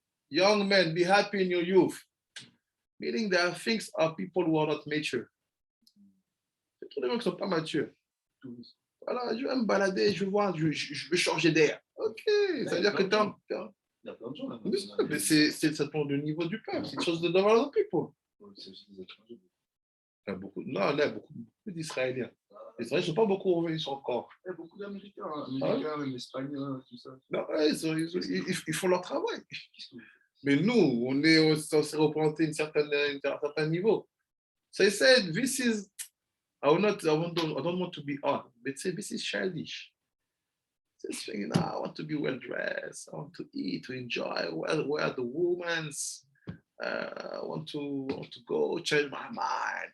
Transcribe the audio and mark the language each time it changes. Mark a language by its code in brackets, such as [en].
[en] young men, be happy in your youth. Meaning there are things of people who are not mature. [fr] C'est tous les gens qui ne sont pas matures. Voilà, je vais me balader, je vois, je veux changer d'air. Ok, ça veut dire que t'es. Il y a plein de gens là. Mais c'est ça dépend du niveau du peuple. C'est une chose de [en] develop people. [fr] C'est aussi des étrangers. Il y a beaucoup, non, là, beaucoup d'Israéliens. Les Israéliens ne sont pas beaucoup revenus encore. Il y a beaucoup d'Américains, Américains, même Espagnols, tout ça. Non, ouais, ils font leur travail. Mais nous, on est censé représenter un certain niveau. [en] So I said, this is, I don't want to be odd, but say this is childish. This thing, I want to be well dressed. I want to eat, to enjoy, wear the women's. I want to go change my mind.